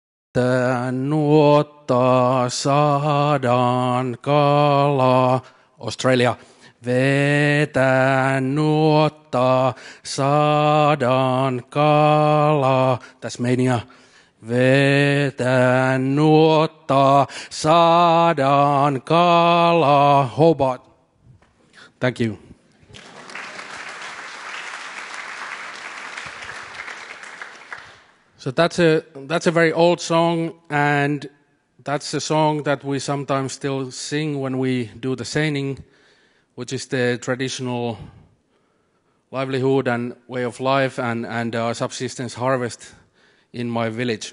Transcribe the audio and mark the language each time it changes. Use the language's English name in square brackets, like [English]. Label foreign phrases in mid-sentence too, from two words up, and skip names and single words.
[Finnish] Nuottaa saadaan kalaa. Australia. Vetä nuottaa saadaan kalaa. Tasmania. Vetä nuottaa saadaan kalaa. [English] Hobart. Thank you. So that's a very old song, and that's a song that we sometimes still sing when we do the seining, which is the traditional livelihood and way of life and subsistence harvest in my village.